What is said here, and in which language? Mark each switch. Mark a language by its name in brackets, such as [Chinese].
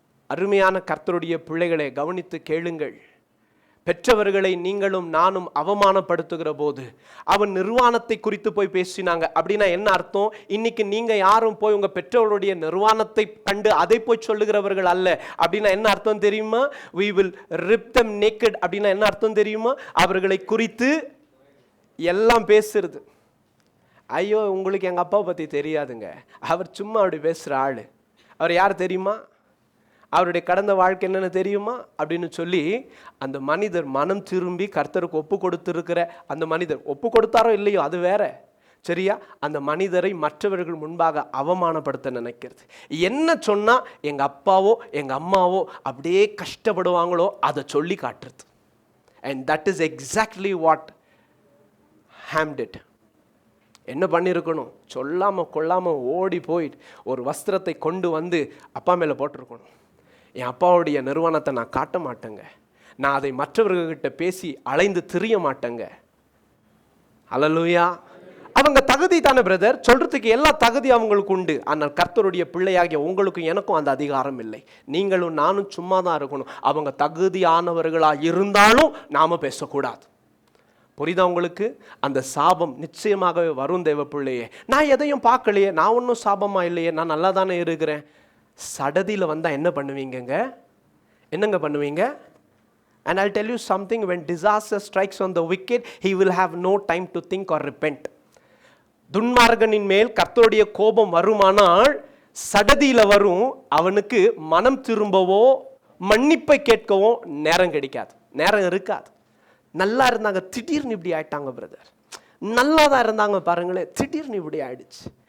[Tamil] அருமையான கர்த்தருடைய பிள்ளைகளை கவனித்து கேளுங்கள். பெற்றவர்களை நீங்களும் நானும் அவமானப்படுத்துகிற போது அவன் நிர்வாணத்தை குறித்து போய் பேசினாங்க அப்படின்னா என்ன அர்த்தம்? இன்னைக்கு நீங்க யாரும் போய் உங்க பெற்றவருடைய நிர்வாணத்தை கண்டு அதை போய் சொல்லுகிறவர்கள் அல்ல. அப்படின்னா என்ன அர்த்தம் தெரியுமா? [English] we will rip them naked [Tamil] அப்படின்னா என்ன அர்த்தம் தெரியுமா? அவர்களை குறித்து எல்லாம் பேசுறது. ஐயோ, உங்களுக்கு எங்க அப்பாவை பத்தி தெரியாதுங்க, அவர் சும்மா அப்படி பேசுற ஆளு. அவர் யார் தெரியுமா? அவருடைய கடந்த வாழ்க்கை என்னன்னு தெரியுமா அப்படின்னு சொல்லி அந்த மனிதர் மனம் திரும்பி கர்த்தருக்கு ஒப்பு கொடுத்திருக்கிற அந்த மனிதர், ஒப்பு கொடுத்தாரோ இல்லையோ அது வேற, சரியா? அந்த மனிதரை மற்றவர்கள் முன்பாக அவமானப்படுத்த நினைக்கிறது. என்ன சொன்னா எங்க அப்பாவோ எங்க அம்மாவோ அப்படியே கஷ்டப்படுவாங்களோ அதை சொல்லி காட்டுறது. [English] and that is exactly what Ham did. [Tamil] என்ன பண்ணியிருக்கணும்? சொல்லாம கொள்ளாம ஓடி போயிட்டு ஒரு வஸ்திரத்தை கொண்டு வந்து அப்பா மேல போட்டிருக்கணும். என் அப்பாவுடைய நிறுவனத்தை நான் காட்ட மாட்டேங்க. நான் அதை மற்றவர்கள்கிட்ட பேசி அலைந்து திரிய மாட்டேங்க. அல்லேலூயா. அவங்க தகுதி தானே பிரதர், சொல்றதுக்கு எல்லா தகுதி அவங்களுக்கு உண்டு. ஆனால் கர்த்தருடைய பிள்ளையாகிய உங்களுக்கும் எனக்கும் அந்த அதிகாரம் இல்லை. நீங்களும் நானும் சும்மா தான் இருக்கணும். அவங்க தகுதியானவர்களாக இருந்தாலும் நாம பேசக்கூடாது. புரியுதா உங்களுக்கு? அந்த சாபம் நிச்சயமாகவே வரும் தேவ பிள்ளையே. நான் எதையும் பார்க்கலையே, நான் ஒன்றும் சாபமா இல்லையே, நான் நல்லா தானே இருக்கிறேன். சடதியில் வந்தால் என்ன பண்ணுவீங்கங்க? என்னங்க பண்ணுவீங்க? [English] And I'll tell you something, when disaster strikes on the wicked, he will have no time to think or repent. [Tamil] துன்மார்கனின் மேல் கர்த்தருடைய கோபம் வருமானால் சடதியில வரும். அவனுக்கு மனம் திரும்பவோ மன்னிப்பை கேட்கவோ நேரம் கிடைக்காது, நேரம் இருக்காது. நல்லா இருந்தாங்க, திடீர்னு இப்படி ஆயிட்டாங்க பிரதர். நல்லா தான் இருந்தாங்க பாருங்களேன், திடீர்னு இப்படி ஆயிடுச்சு.